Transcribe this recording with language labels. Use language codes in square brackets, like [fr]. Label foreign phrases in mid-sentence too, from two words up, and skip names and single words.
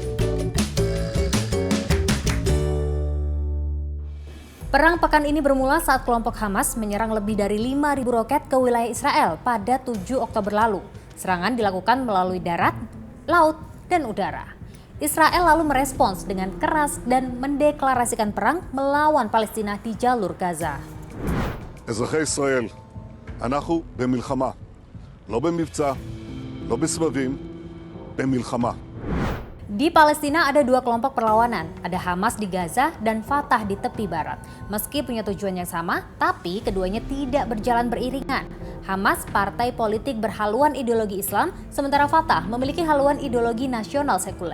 [id] Perang pekan ini bermula saat kelompok Hamas menyerang lebih dari 5.000 roket ke wilayah Israel pada 7 Oktober lalu. Serangan dilakukan melalui darat, laut, dan udara. Israel lalu merespons dengan keras dan mendeklarasikan perang melawan Palestina di jalur Gaza. [he] אזרחי ישראל, אנחנו במלחמה. לא במבצע, לא בסבבים, במלחמה. [id] Di Palestina ada dua kelompok perlawanan, ada Hamas di Gaza dan Fatah di tepi barat. Meski punya tujuan yang sama, tapi keduanya tidak berjalan beriringan. Hamas partai politik berhaluan ideologi Islam, sementara Fatah memiliki haluan ideologi nasional sekuler.